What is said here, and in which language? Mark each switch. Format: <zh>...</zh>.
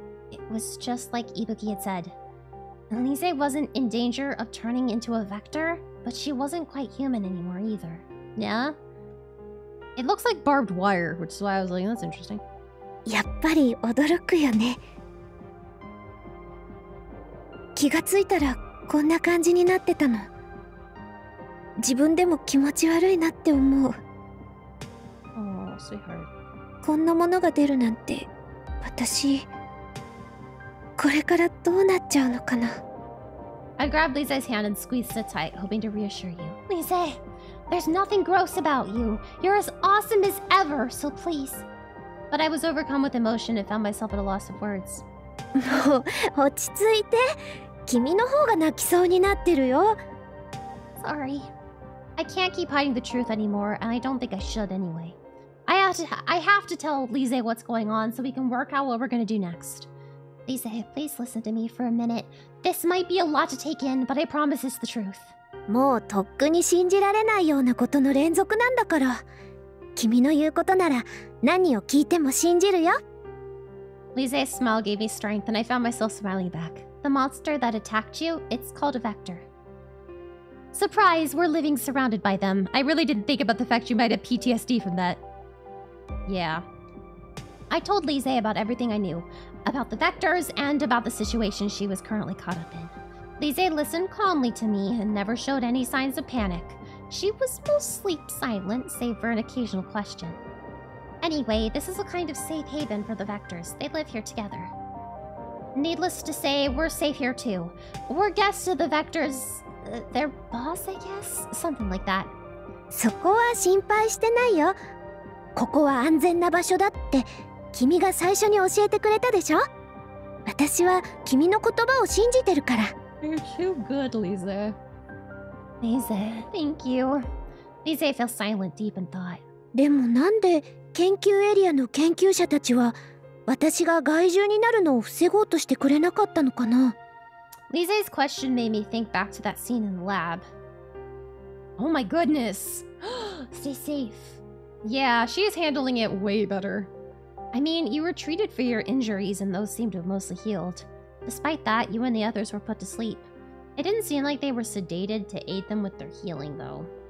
<en>It was just like Ibuki had said. Lise wasn't in danger of turning into a vector, but she wasn't quite human anymore either. Yeah? It looks like barbed wire, which is why I was like, that's interesting.</en> <ja>やっぱり驚くよね。気がついたらこんな感じになってたの。自分でも気持ち悪いなって思う。</ja> <en>Oh, sweetheart.</en> <ja>こんなものが出るなんて、私これからどうなっちゃうのかな。</ja> <en>I grabbed Lise's hand and squeezed it tight, hoping to reassure you. Lise, there's nothing gross about you. You're as awesome as ever, so please. But I was overcome with emotion and found myself at a loss of words.</en> <ja>もう落ち着いて。君の方が泣きそうになってるよ。</ja> <en>Sorry. I can't keep hiding the truth anymore, and I don't think I should anyway. I have to tell Lise what's going on so we can work out what we're gonna do next. Lise, please listen to me for a minute. This might be a lot to take in, but I promise it's the truth.</en> <ja>もうとっくに信じられないようなことの連続なんだから。君の言うことなら何を聞いても信じるよ。</ja> <en>Lise's smile gave me strength, and I found myself smiling back. The monster that attacked you, it's called a vector. Surprise, we're living surrounded by them. I really didn't think about the fact you might have PTSD from that. Yeah. I told Lise about everything I knew, about the vectors and about the situation she was currently caught up in. Lise listened calmly to me and never showed any signs of panic. She was mostly silent, save for an occasional question. Anyway, this is a kind of safe haven for the vectors. They live here together. Needless to say, we're safe here too. We're guests of the vectors... their boss, I guess? Something like that.</en> <ja>そこは心配してないよ。ここは安全な場所だって君が最初に教えてくれたでしょ。私は君の言葉を信じてるから。</ja> <en>You're too good, Lise. Lise, thank you. Lise fell silent, deep in thought.</en> <ja>でもなんで研究エリアの研究者たちは私が害獣になるのを防ごうとしてくれなかったのかな。</ja> <en>Lise's question made me think back to that scene in the lab. Oh my goodness. Stay safe. Yeah, she's handling it way better. I mean, you were treated for your injuries and those seem to have mostly healed. Despite that, you and the others were put to sleep. It didn't seem like they were sedated to aid them with their healing, though.</en>